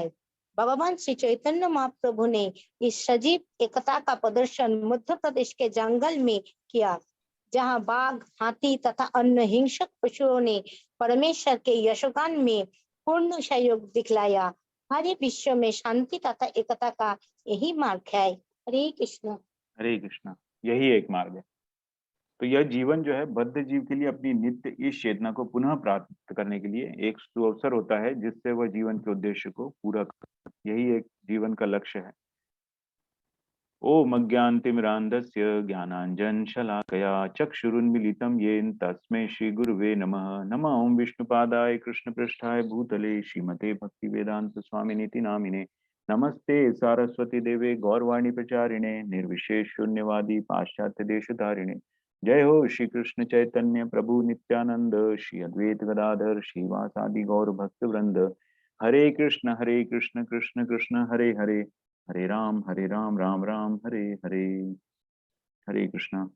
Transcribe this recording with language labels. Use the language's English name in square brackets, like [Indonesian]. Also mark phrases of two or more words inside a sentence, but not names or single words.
[Hindi] भगवान श्री चैतन्य महाप्रभु ने इस सजीव एकता का प्रदर्शन मध्य प्रदेश के जंगल में किया, जहाँ बाघ, हाथी तथा अन्य हिंसक पशुओं ने परमेश्वर के यशगान में पूर्ण सहयोग दिखलाया। हरे विश्व में शांति तथा एकता का यही मार्ग है। हरे कृष्ण। हरे कृष्ण। यही एक मार्ग है। तो यह जीवन जो है बद्ध जीव के लिए अपनी नित्य इस चेतना को पुनः प्राप्त करने के लिए एक सुअवसर होता है, जिससे वह जीवन के उद्देश्य को पूरा कर। यही एक जीवन का लक्ष्य है। [Sanskrit] ओम अज्ञानतिमिरान्धस्य ज्ञानाञ्जनशलाकया चक्षुरुन्मीलितं येन तस्मै श्री गुरुवे नमः। नमः ओम विष्णुपादाय कृष्णपृष्ठाय भूतले श्रीमते भक्तिवेदांत स्वामिनीति नामिने। नमस्ते सारस्वती देवे गौरवाणी प्रचारिणे निर्विशेष शून्यवादी पाश्चात्य देशधारिणे। जय हो श्री कृष्ण चैतन्य प्रभु नित्यानंद श्री अद्वैत गदाधर श्रीवासादि गौर भक्त वृंद। हरे कृष्ण कृष्ण कृष्ण हरे हरे, हरे राम राम राम हरे हरे। [Hindi] हरे कृष्णा।